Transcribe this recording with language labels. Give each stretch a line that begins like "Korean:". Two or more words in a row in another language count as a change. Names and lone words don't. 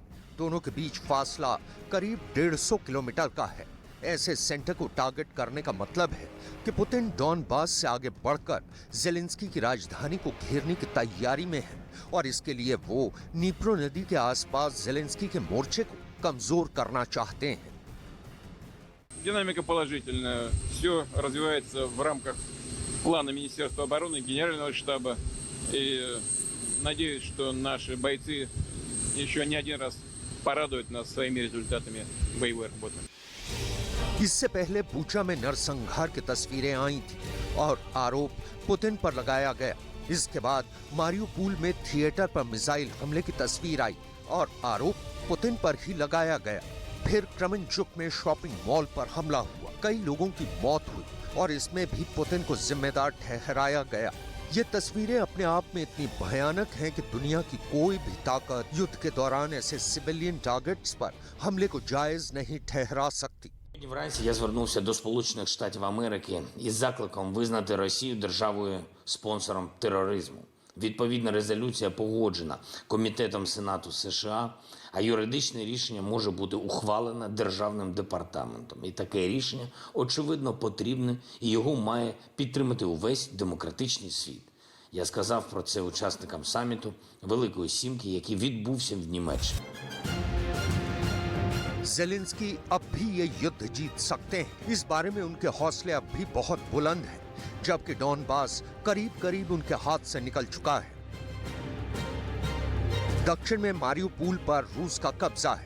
Hindi: दोनों के बीच फासला करीब 150 किलोमीटर का है। ऐसे सेंटर को टारगेट करने का मतलब है कि पुतिन डॉनबास से आगे बढ़कर जेलेंस्की की राजधानी को घेरने की तैयारी में है और इसके लिए वो नीप्रो नदी के आसपास जेलेंस्की के मोर्चे को कमजोर करना चाहते हैं।
Russian: Динамика положительная. Все развивается в рамках плана Министерства обороны, Генерального штаба. И надеюсь, что наши бойцы еще не один раз порадуют нас своими результатами боевой работы.
Hindi: इससे पहले बूचा में नरसंहार की तस्वीरें आई थी और आरोप पुतिन पर लगाया गया। इसके बाद मारियुपोल में थिएटर पर मिसाइल हमले की तस्वीर आई और आरोप पुतिन पर ही लगाया गया। फिर क्रमनचुक में शॉपिंग मॉल पर हमला हुआ, कई लोगों की मौत हुई और इसमें भी पुतिन को जिम्मेदार ठहराया गया। ये तस्वीरें अपने आप में इतनी भयानक हैं कि दुनिया की कोई भी ताकत युद्ध के दौरान ऐसे
English: civilian targets
Hindi: पर हमले को जायज नहीं ठहरा सकती।
Ukrainian: Сьогодні вранці я звернувся до Сполучених Штатів Америки із закликом визнати Росію державою-спонсором тероризму. Відповідна резолюція погоджена Комітетом Сенату США, а юридичне рішення може бути ухвалене Державним департаментом. І таке рішення, очевидно, потрібне, і його має підтримати увесь демократичний світ. Я сказав про це учасникам саміту Великої Сімки, який відбувся в Німеччині.
Hindi: जेलेंस्की अब भी ये युद्ध जीत सकते हैं। इस बारे में उनके हौसले अब भी बहुत बुलंद हैं, जबकि डॉनबास करीब करीब उनके हाथ से निकल चुका है। दक्षिण में मारियुपोल पर रूस का कब्जा है।